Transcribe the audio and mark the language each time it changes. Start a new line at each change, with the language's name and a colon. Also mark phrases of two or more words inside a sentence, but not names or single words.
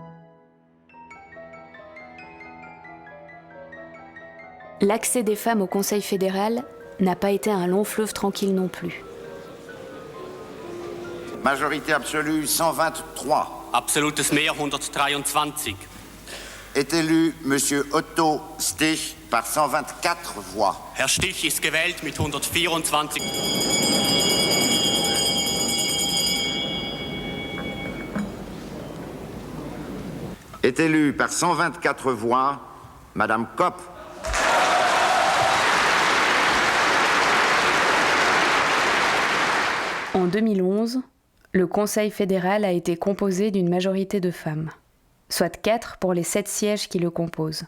French: L'accès des femmes au Conseil fédéral n'a pas été un long fleuve tranquille non plus. Majorité absolue 123.
German: Absolutes Mehr 123.
French: Est élu M. Otto Stich par 124 voix.
German: Herr Stich ist gewählt mit 124.
French: Est élu par 124 voix Madame Kopp. En 2011, le Conseil fédéral a été composé d'une majorité de femmes, soit 4 pour les 7 sièges qui le composent.